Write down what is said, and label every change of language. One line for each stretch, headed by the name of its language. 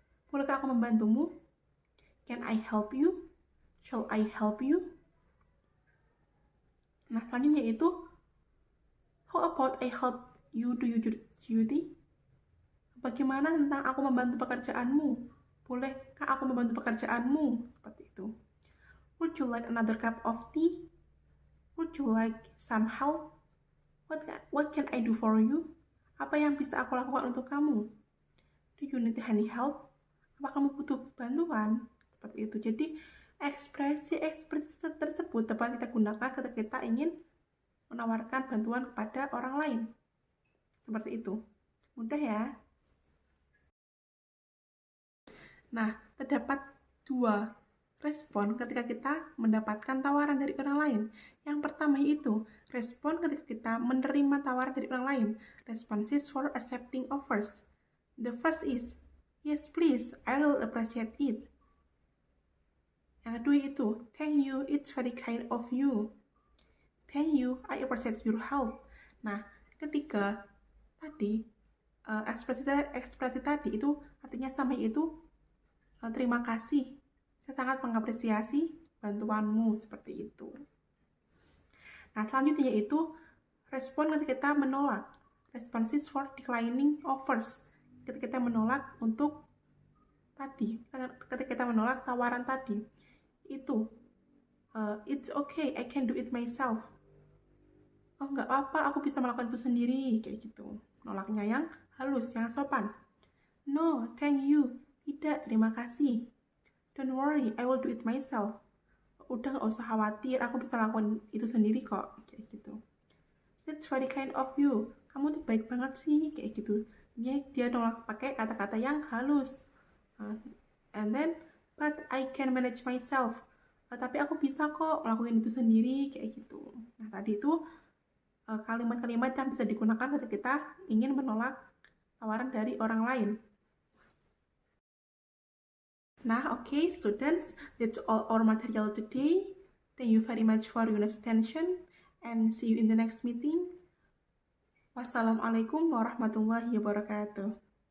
Indonesian: Bolehkah aku membantumu?
English: Can I help you? Shall I help you?
Indonesian: Nah, selanjutnya itu,
English: how about I help you do your duty?
Indonesian: Bagaimana tentang aku membantu pekerjaanmu? Bolehkah aku membantu pekerjaanmu? Seperti itu.
English: Would you like another cup of tea? Would you like some help? What can I do for you?
Indonesian: Apa yang bisa aku lakukan untuk kamu?
English: Do you need any help?
Indonesian: Apa kamu butuh bantuan? Seperti itu. Jadi, ekspresi-ekspresi tersebut dapat kita gunakan ketika kita ingin menawarkan bantuan kepada orang lain. Seperti itu. Mudah ya? Nah, terdapat 2 respon ketika kita mendapatkan tawaran dari orang lain. Yang pertama yaitu respon ketika kita menerima tawaran dari orang lain.
English: Responses for accepting offers. The first is, yes please, I will appreciate it.
Indonesian: Yang kedua itu,
English: thank you, it's very kind of you. Thank you, I appreciate your help.
Indonesian: Nah, ketiga tadi, ekspresi tadi itu artinya sama, yaitu terima kasih, saya sangat mengapresiasi bantuanmu, seperti itu. Nah, selanjutnya yaitu respon ketika kita menolak.
English: Responses for declining offers.
Indonesian: Ketika kita menolak untuk tadi, ketika kita menolak tawaran tadi, itu
English: it's okay, I can do it myself.
Indonesian: Oh, nggak apa-apa, aku bisa melakukan itu sendiri, kayak gitu. Nolaknya yang halus, yang sopan.
English: No, thank you.
Indonesian: Tidak, terima kasih.
English: Don't worry, I will do it myself.
Indonesian: Udah, nggak usah khawatir, aku bisa lakukan itu sendiri kok, kayak gitu.
English: That's very kind of you.
Indonesian: Kamu tuh baik banget sih, kayak gitu. Dia nolak pakai kata-kata yang halus.
English: And then, but I can manage myself.
Indonesian: Tapi aku bisa kok melakukan itu sendiri, kayak gitu. Nah, tadi itu kalimat-kalimat yang bisa digunakan ketika kita ingin menolak tawaran dari orang lain.
English: Nah, okay, students, that's all our material today. Thank you very much for your attention and see you in the next meeting.
Arabic: Wassalamualaikum warahmatullahi wabarakatuh.